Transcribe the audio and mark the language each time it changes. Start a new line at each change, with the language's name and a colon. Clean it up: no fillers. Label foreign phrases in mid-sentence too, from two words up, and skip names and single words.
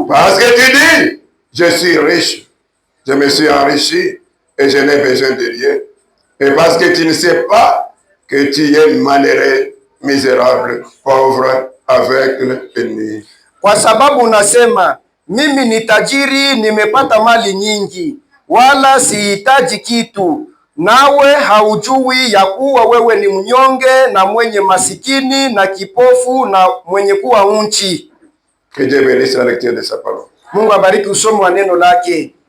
French: Parce que tu dis, je suis riche, je me suis enrichi et je n'ai besoin de rien. Et parce que tu ne sais pas que tu es malheureux, misérable, pauvre, aveugle et nu.
Swahili: Kwa sababu unasema, mimi ni tajiri, nimepata mali nyingi, wala sihitaji kitu. Nawe haujui ya kuwa wewe ni mnyonge na mwenye masikini na kipofu na mwenye kuwa unchi.
French: Que Dieu bénisse la lecture de sa parole.
Swahili: Mungu abariki usomi wa neno lake.